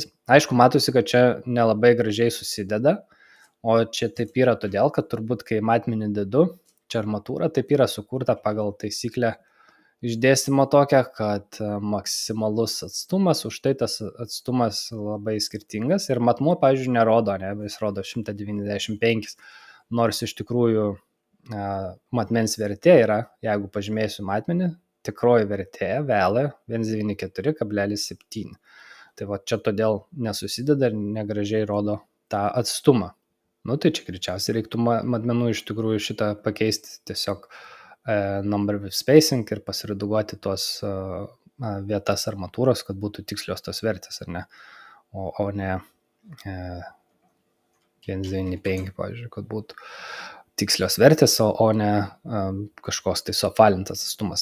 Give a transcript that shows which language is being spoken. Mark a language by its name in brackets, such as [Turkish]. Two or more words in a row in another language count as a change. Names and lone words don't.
[Lithuanian] Aišku, matosi, kad čia nelabai gražiai susideda, o čia taip yra todėl, kad turbūt, kai matmenį dedu, čia armatūra, taip yra sukurta pagal taisyklę išdėstymo tokią, kad maksimalus atstumas, už tai tas atstumas labai skirtingas ir matmuo, pavyzdžiui, nerodo, ne, jis rodo 195, nors iš tikrųjų matmens vertė yra, jeigu pažymėsiu matmenį, tikroji vertė value 194,7. Tai va čia todėl nesusideda ir negražiai rodo tą atstumą. Nu, tai čia greičiausiai reiktų matmenų iš tikrųjų šitą pakeisti tiesiog [English] number with spacing [Lithuanian] ir pasiredaguoti tuos vietas armatūros, kad būtų tikslios tos vertės, ar ne? O ne 195, pavyzdžiui, kad būtų tikslios vertės, o ne kažkoks tai suapvalintas atstumas.